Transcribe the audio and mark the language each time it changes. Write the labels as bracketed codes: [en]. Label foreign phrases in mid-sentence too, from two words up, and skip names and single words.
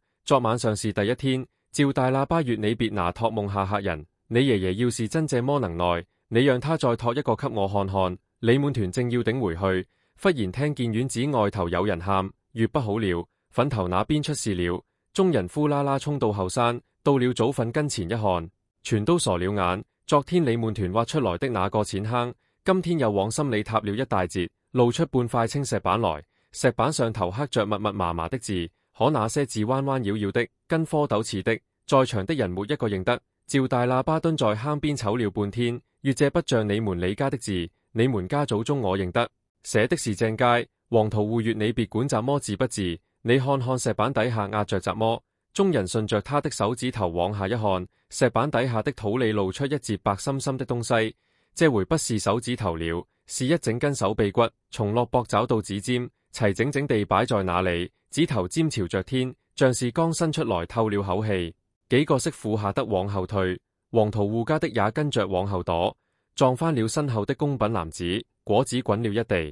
[zh] 昨晚上是第一天，趙大喇叭月你別拿託夢嚇人。你爺爺要是真這麼能耐，你讓他再託一個給我看看。李門團正要頂回去，忽然聽見院子外頭有人喊，月不好了，墳頭那邊出事了。眾人呼啦啦衝到後山，到了祖墳跟前一看，全都傻了眼。昨天李門團挖出來的那個淺坑，今天又往心裏塌了一大截，露出半塊青石板來，石板上頭刻着密密麻麻的字，可那些字彎彎繞繞的，跟蝌蚪似的，在場的人沒一個認得。趙大喇叭蹲在坑邊瞅了半天，月這不像你們李家的字， 你們家祖宗我認得，寫的是正楷。黃屠戶曰：你別管怎麼字不字，你看看石板底下壓着怎麼。眾人順着他的手指頭往下一看，石板底下的土裏露出一截白森森的東西。這回不是手指頭了，是一整根手臂骨，從落膊找到指尖，齊整整地擺在那裏，指頭尖朝着天，像是剛伸出來透了口氣。幾個媳婦嚇得往後退，黃屠戶家的也跟着往後躲，撞翻了身後的供品籃子，果子滾了一地。